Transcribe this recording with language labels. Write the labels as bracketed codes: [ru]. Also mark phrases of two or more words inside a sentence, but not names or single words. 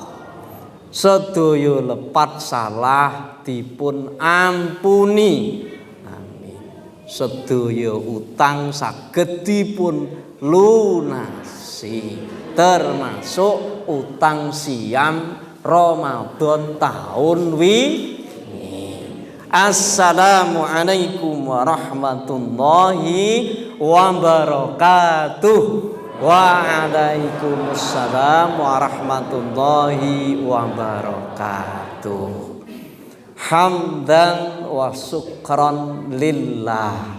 [jv] Sedaya lepat salah dipun ampuni. Amin. Sedaya utang saged dipun lunasi, termasuk utang siam Ramadan tahun wingi. [ar] السلام عليكم ورحمة الله وبركاته. وعليكم السلام ورحمة الله وبركاته. حمدا وشكرا لله.